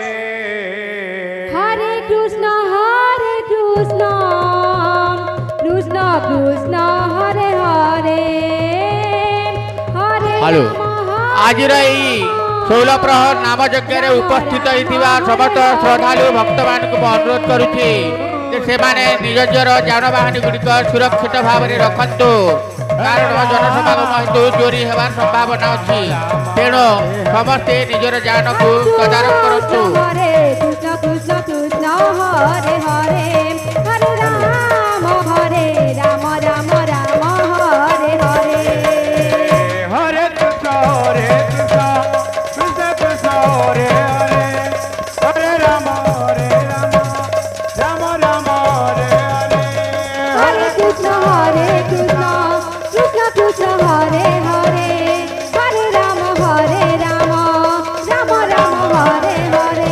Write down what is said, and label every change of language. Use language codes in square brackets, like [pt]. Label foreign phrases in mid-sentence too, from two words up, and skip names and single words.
[sa] হরে কৃষ্ণ কৃষ্ণ কৃষ্ণ হরে হরে হরে হ্যালো রাম [or] ଆଜିର ଏଇ 16 ପ୍ରହର ନାମ ଯଜ୍ଞରେ ଉପସ୍ଥିତ হইଥିବା সমস্ত শ্রদ্ধালু ভক্তମାନଙ୍କୁ ମୁଁ ଅନୁରୋଧ କରୁଛି ଯେ ସେମାନେ ନିଜ ନିଜର ଯାନବାହନ ଗୁଡ଼ିକ ସୁରକ୍ଷିତ ଭାବରେ ରଖନ୍ତୁ କାରଣ ଜନସମାଗମ ହେତୁ ଚୋରି ହେବାର ସମ୍ଭାବନା ଅଛି ତେଣୁ ସମସ୍ତେ ନିଜର ଯାନକୁ ତଦାରଖ କରନ୍ତୁ [sa] ହରେ କୃଷ୍ଣ କୃଷ୍ଣ କୃଷ୍ଣ ହରେ ହରେ ହରେ ରାମ ରାମ ରାମ ହରେ ହରେ হরে কৃষ্ণ কৃষ্ণ কৃষ্ণ হরে হরে হরে রাম রাম রাম হরে হরে হরে কৃষ্ণ কৃষ্ণ কৃষ্ণ হরে হরে হরে রাম রাম রাম হরে হরে